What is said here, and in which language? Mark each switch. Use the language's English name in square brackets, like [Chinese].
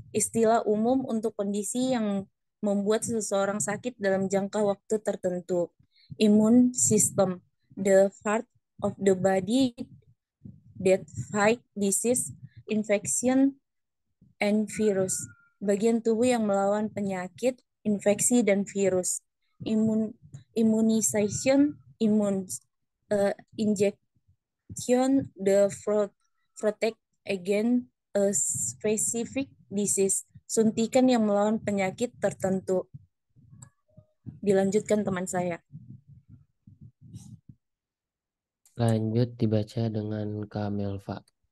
[Indonesian] Istilah umum untuk kondisi yang membuat seseorang sakit dalam jangka waktu tertentu. [English] Immune system, the part of the body that fight disease, infection, and virus. [Indonesian] Bagian tubuh yang melawan penyakit, infeksi, dan virus. [English] Immunization, injection, the protect against a specific disease. [Indonesian] Suntikan yang melawan penyakit tertentu. Dilanjutkan teman saya. Lanjut dibaca dengan Kak Melva.